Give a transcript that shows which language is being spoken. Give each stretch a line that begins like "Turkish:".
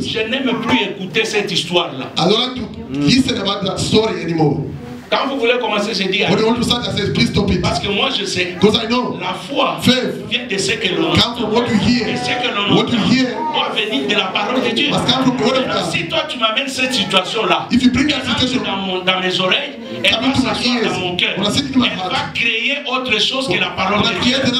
French: je n'aime plus écouter cette histoire-là.
English: I don't like to listen about that story anymore.
French: Quand vous voulez commencer, je dis, parce que moi je sais, la foi vient de ce que l'on entend, et ce que l'on entend doit venir de la parole de Dieu. Si toi tu m'amènes cette situation-là, dans mes oreilles, elle va s'asseoir dans mon cœur, elle va créer autre chose que la parole de Dieu.